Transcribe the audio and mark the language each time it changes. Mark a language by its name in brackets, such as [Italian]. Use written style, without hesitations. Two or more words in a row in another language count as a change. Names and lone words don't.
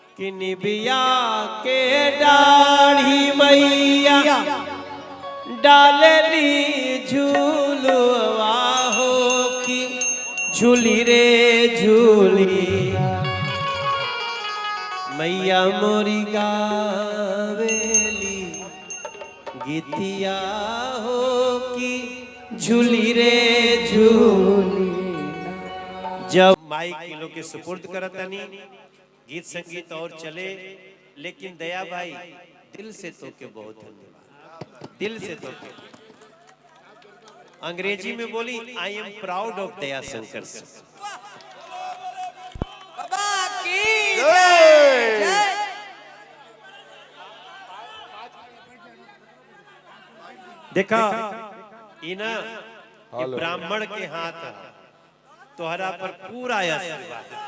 [Bhojpuri] कि निबिया के डाढ़ी मैया डालली झूलवा हो कि झूली रे झूली मैया मोरी गावेली गीतिया हो कि झूली रे झूली। जब माइक किलो के सुपुर्द करतनी गीत संगीत और चले, लेकिन दया भाई दिल से तो के बहुत धन्यवाद, दिल से तो के। अंग्रेजी में बोली [English] I am proud of Daya Shankar sir. [Bhojpuri] देखा इना ये ब्राह्मण के हाथ तोहरा पर पूरा आशीर्वाद।